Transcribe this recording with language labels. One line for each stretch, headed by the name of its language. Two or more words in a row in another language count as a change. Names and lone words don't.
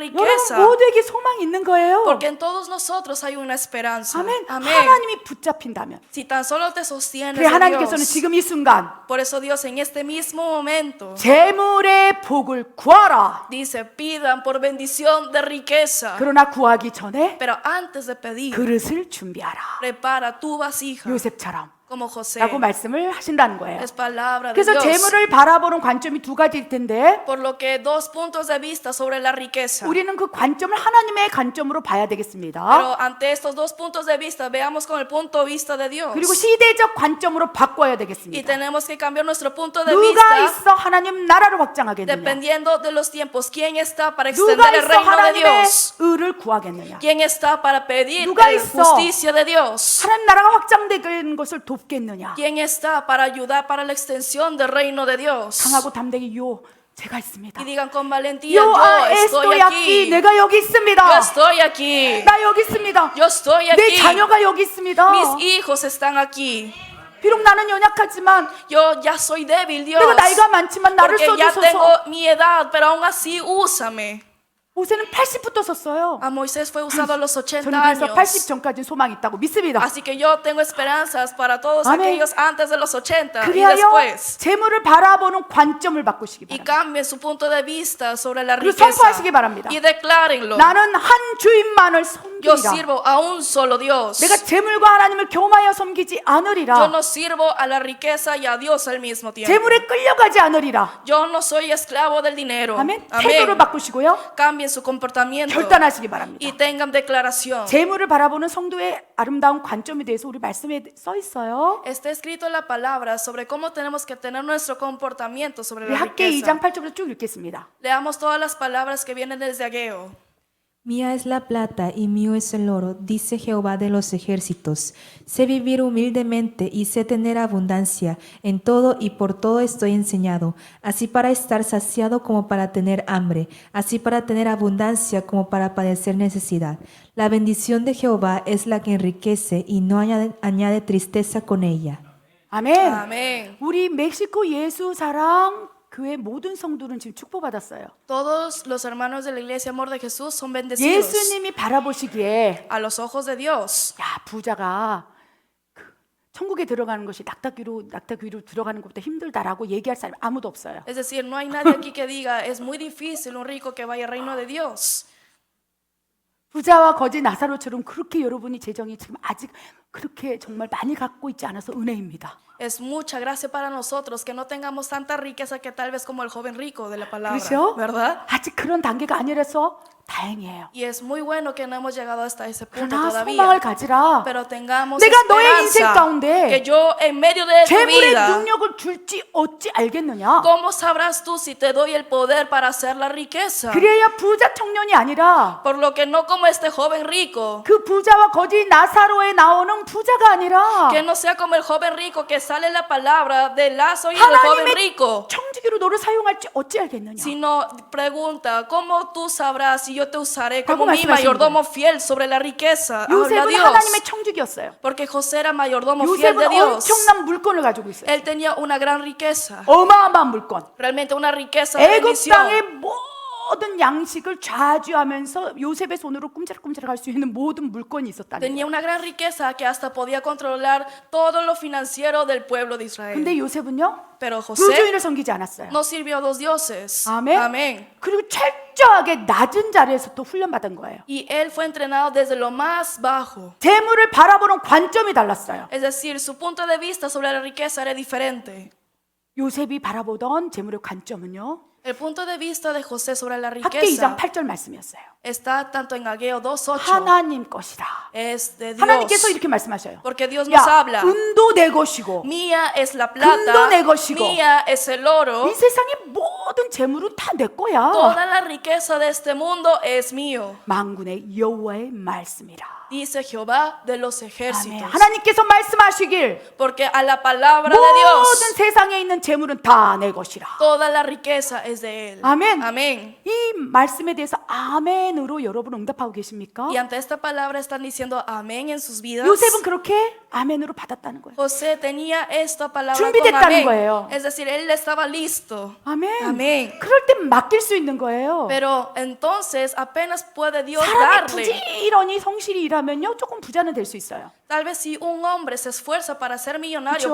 Korean: 여러분
Spanish: riqueza.
Korean: 모두에게 소망이 있는 거예요.
Spanish: Porque en todos nosotros hay una esperanza.
Korean: 아멘.
Spanish: Amén.
Korean: 하나님이 붙잡힌다면
Spanish: Si tan solo te sostienes
Korean: 그래
Spanish: de
Korean: 하나님께서는
Spanish: Dios.
Korean: 지금 이 순간
Spanish: Por eso Dios en este mismo momento
Korean: 재물의 복을 구하라.
Spanish: dice, pidan por bendición de riqueza.
Korean: 그러나 구하기 전에
Spanish: Pero antes de pedir,
Korean: 그릇을 준비하라.
Spanish: prepara tu vasija.
Korean: 요셉처럼
Spanish: como José.
Korean: 라고 말씀을 하신다는 거예요.
Spanish: Es palabra de
Korean: 그래서
Spanish: Dios.
Korean: 재물을 바라보는 관점이 두 가지일 텐데
Spanish: Por lo que dos puntos de vista sobre la riqueza.
Korean: 우리는 그 관점을 하나님의 관점으로 봐야 되겠습니다.
Spanish: Pero ante estos dos puntos de vista, veamos con el punto de vista de Dios.
Korean: 그리고 시대적 관점으로 바꿔야
Spanish: Y
Korean: 되겠습니다.
Spanish: tenemos que cambiar nuestro punto de
Korean: 누가
Spanish: vista
Korean: 있어 하나님 나라를 확장하겠느냐?
Spanish: dependiendo de los tiempos. ¿Quién está para
Korean: 누가
Spanish: extender el
Korean: 있어
Spanish: reino de
Korean: 하나님의
Spanish: Dios?
Korean: 의를 구하겠느냐?
Spanish: ¿Quién está para pedir
Korean: 누가
Spanish: la
Korean: 있어?
Spanish: justicia de Dios?
Korean: 하나님 나라가 확장되는 것을 돕겠느냐?
Spanish: ¿Quién está para ayudar para la extensión del reino de Dios?
Korean: 강하고 담대히 요 제가 있습니다.
Spanish: Y digan con valentía,
Korean: 요
Spanish: yo estoy estoy aquí aquí.
Korean: 내가 여기
Spanish: Yo
Korean: 있습니다.
Spanish: estoy aquí.
Korean: 나 여기 있습니다.
Spanish: Yo estoy
Korean: 내
Spanish: aquí.
Korean: 자녀가 여기 있습니다.
Spanish: Mis hijos están aquí.
Korean: 비록 나는 연약하지만
Spanish: Yo ya soy débil, Dios.
Korean: 내가 나이가 많지만 나를
Spanish: Porque ya
Korean: 써주소서.
Spanish: tengo mi edad, pero aún así úsame.
Korean: 모세는 80부터 썼어요.
Spanish: A Moisés fue usado a los 80
Korean: 저는 그래서 80
Spanish: años.
Korean: 전까지 소망이 있다고 믿습니다.
Spanish: Así que yo tengo esperanzas para todos Amén. aquellos antes de los 80 y
Korean: 그리하여
Spanish: después.
Korean: 재물을 바라보는 관점을 바꾸시기
Spanish: Y
Korean: 바랍니다.
Spanish: cambien su punto de vista sobre la
Korean: 그리고
Spanish: riqueza.
Korean: 선포하시기 바랍니다.
Spanish: Y declárenlo.
Korean: 나는 한 주인만을
Spanish: Yo
Korean: 섬기리라.
Spanish: sirvo a un solo Dios.
Korean: 내가 재물과 하나님을 겸하여 섬기지
Spanish: Yo
Korean: 않으리라.
Spanish: no sirvo a la riqueza y a Dios al mismo tiempo.
Korean: 재물에 끌려가지 않으리라.
Spanish: Yo no soy esclavo del dinero.
Korean: 아멘. 태도를
Spanish: Amén.
Korean: 바꾸시고요.
Spanish: Cambien su comportamiento
Korean: 결단하시기 바랍니다.
Spanish: y tengan declaración.
Korean: 재물을 바라보는 성도의 아름다운 관점에 대해서 우리 말씀에 써 있어요.
Spanish: Está escrito en la palabra sobre cómo tenemos que tener nuestro comportamiento sobre
Korean: 우리
Spanish: la
Korean: 학계
Spanish: riqueza.
Korean: 2장 8절부터 쭉 읽겠습니다.
Spanish: Leamos todas las palabras que vienen desde Ageo. Mía es la plata y mío es el oro, dice Jehová de los ejércitos. Sé vivir humildemente y sé tener abundancia. En todo y por todo estoy enseñado, así para estar saciado como para tener hambre, así para tener abundancia como para padecer necesidad. La bendición de Jehová es la que enriquece y no añade tristeza con ella.
Korean: 아멘.
Spanish: Amén.
Korean: 우리 멕시코 예수사랑 교회 모든 성도는 지금 축복받았어요.
Spanish: Todos los hermanos de la iglesia Amor de Jesús son bendecidos
Korean: 예수님이 바라보시기에
Spanish: a los ojos de Dios.
Korean: 야 부자가 그 천국에 들어가는 것이 낙타 위로 들어가는 것보다 힘들다라고 얘기할 사람이 아무도 없어요.
Spanish: Es decir, no hay nadie aquí que diga es muy difícil un rico que vaya al reino de Dios.
Korean: 부자와 거지 나사로처럼 그렇게 여러분이 재정이 지금 아직 그렇게 정말 많이 갖고 있지 않아서 은혜입니다.
Spanish: Es mucha gracia para nosotros que no tengamos tanta riqueza que tal vez como el joven rico de la palabra,
Korean: 그렇죠?
Spanish: ¿verdad?
Korean: 아직 그런 단계가 아니라서 다행이에요.
Spanish: Y es muy bueno que no hemos llegado hasta ese punto
Korean: 그러나
Spanish: todavía.
Korean: 소망을 가지라.
Spanish: Pero tengamos
Korean: 내가 너의 인생
Spanish: esperanza
Korean: 가운데
Spanish: que yo en medio de tu
Korean: 재물의
Spanish: vida,
Korean: 능력을 줄지 어찌 알겠느냐?
Spanish: ¿cómo sabrás tú si te doy el poder para hacer la riqueza?
Korean: 그래야 부자 청년이 아니라
Spanish: Por lo que no como este joven rico,
Korean: 그 부자와 거지 나사로에 나오는 부자가 아니라
Spanish: que no sea como el joven rico que sale en la palabra de Lázaro y del joven
Korean: 하나님의
Spanish: rico,
Korean: 청지기로 너를 사용할지 어찌 알겠느냐?
Spanish: sino pregunta, ¿cómo tú sabrás si yo te usaré
Korean: 라고
Spanish: como mi
Korean: 말씀하시는
Spanish: mayordomo fiel sobre la riqueza? Habla
Korean: 요셉은
Spanish: Dios.
Korean: 하나님의 청지기였어요.
Spanish: Porque José era mayordomo fiel de
Korean: 요셉은
Spanish: Dios.
Korean: 엄청난 물건을 가지고 있어요.
Spanish: Él tenía una gran riqueza,
Korean: 어마어마한 물건.
Spanish: realmente una riqueza de
Korean: 애굽
Spanish: bendición.
Korean: 땅의 모든 양식을 좌지하면서 요셉의 손으로 꼼지락꼼지락 할 수 있는 모든 물건이 있었다는 거예요.
Spanish: Tenía una gran riqueza que hasta podía controlar todo lo financiero del pueblo de Israel.
Korean: 근데 요셉은요?
Spanish: Pero José
Korean: 부주인을 섬기지 않았어요.
Spanish: no sirvió a dos dioses.
Korean: 아멘.
Spanish: Amén.
Korean: 그리고 철저하게 낮은 자리에서 또 훈련받은 거예요.
Spanish: Y él fue entrenado desde lo más bajo.
Korean: 재물을 바라보는 관점이 달랐어요.
Spanish: Es decir, su punto de vista sobre la riqueza era diferente.
Korean: 요셉이 바라보던 재물의 관점은요.
Spanish: El punto de vista de José sobre la
Korean: 학계
Spanish: riqueza
Korean: 2장 8절 말씀이었어요.
Spanish: está tanto en Ageo 2:8.
Korean: 하나님 것이라.
Spanish: Es de
Korean: 하나님께서
Spanish: Dios.
Korean: 이렇게 말씀하셔요.
Spanish: Porque Dios nos
Korean: 야,
Spanish: habla.
Korean: 은도 내 것이고
Spanish: Mía es la
Korean: 금도
Spanish: plata,
Korean: 내 것이고.
Spanish: mía es el oro.
Korean: 이 세상의 모든 재물은 다 내 거야.
Spanish: Toda la riqueza de este mundo es mío,
Korean: 만군의 여호와의 말씀이라.
Spanish: dice Jehová de los
Korean: 아멘.
Spanish: ejércitos.
Korean: 하나님께서 말씀하시길
Spanish: Porque a la palabra de
Korean: 모든
Spanish: Dios,
Korean: 세상에 있는 재물은 다 내 것이라.
Spanish: toda la riqueza es de Él.
Korean: 아멘.
Spanish: Amén.
Korean: 이 말씀에 대해서 아멘으로 여러분 응답하고 계십니까?
Spanish: Y ante esta palabra están diciendo amén en sus vidas.
Korean: 요셉은 그렇게 아멘으로 받았다는 거예요.
Spanish: José tenía esta palabra con
Korean: 준비됐다는
Spanish: amén.
Korean: 거예요.
Spanish: Es decir, él estaba listo.
Korean: 아멘. 아멘. 그럴 땐 맡길 수 있는 거예요.
Spanish: Pero entonces apenas puede Dios
Korean: 사람이
Spanish: darle.
Korean: 부지런히 성실히 일하면요, 조금 부자는 될 수 있어요.
Spanish: Tal vez si un hombre se esfuerza para ser millonario,